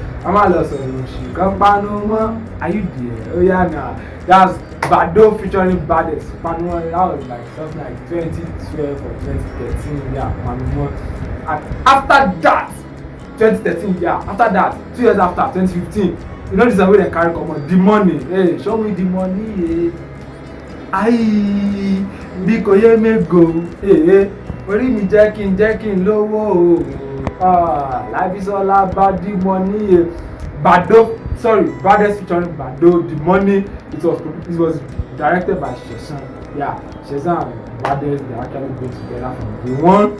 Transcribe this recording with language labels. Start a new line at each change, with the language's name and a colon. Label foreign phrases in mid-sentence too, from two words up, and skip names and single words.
English: I'm not lost already. Got Panuma. Are you there? Oh yeah, nah. That's Bado featuring Baddest. Panuma, that was like something like 2012 or 2013. Yeah, Panuma. And after that, 2013, after that, 2 years after, 2015, you know this is the way they carry come on. The money, hey, show me the money, aye, biko ye me go, hey,
Yoruba: ori mi
English: jacking, lowo, life is all about the money, Baddest featuring Bado, The Money. It was directed by Sheson. Yeah, Sheson and Baddest, they actually go together from day one.